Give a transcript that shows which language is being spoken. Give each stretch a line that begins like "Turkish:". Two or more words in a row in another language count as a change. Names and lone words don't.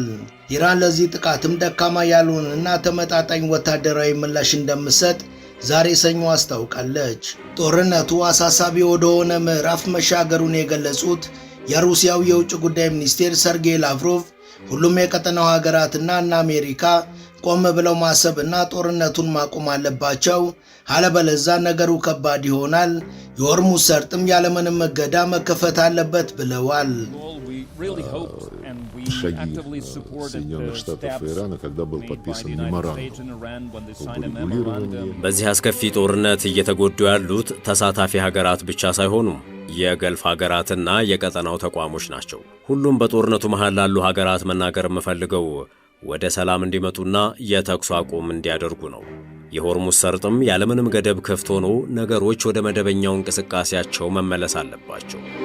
Amharic: ኢራን ለዚህ ጥቃትም ደካማ ያልሆነና ተመጣጣኝ ወታደራዊ ምላሽ እንደምትሰጥ ዛሬ ሰኞ አስታውቃለች። ጦርነቱ አሳሳቢ ወደሆነ ምዕራፍ መሻገሩን የገለጹት የሩሲያው የውጭ ጉዳይ ሚኒስቴር ሰርጌይ ላቭሮቭ ሁሉም የቀጠናው ሀገራትና አሜሪካ ቆም ብለው ማሰብና ጦርነቱን ማቆም አለባቸው፣ አለበለዚያ ነገሩ ከባድ ይሆናል፣ የሆርሙዝ ሰርጥም ያለምንም እገዳ መከፈት አለበት ብለዋል።
Russian: шаги Соединенных Штатов и Ирана, когда был подписан меморандум об урегулировании.
Amharic: በዚህ አስከፊ ጦርነት እየተጎዱ ያሉት ተሳታፊ ሀገራት ብቻ ሳይሆኑም የገልፍ ሀገራትና የቀጠናው ተቋሞች ናቸው። ሁሉም በጦርነቱ መሃል ላሉ ሀገራት መናገር የምፈልገው ወደ ሰላም እንዲመጡና የተኩስ አቁም እንዲያደርጉ ነው። የሆርሙዝ ሰርጥም ያለምንም ገደብ ክፍት ሆኖ ነገሮች ወደ መደበኛው እንቅስቃሴያቸው መመለስ አለባቸው።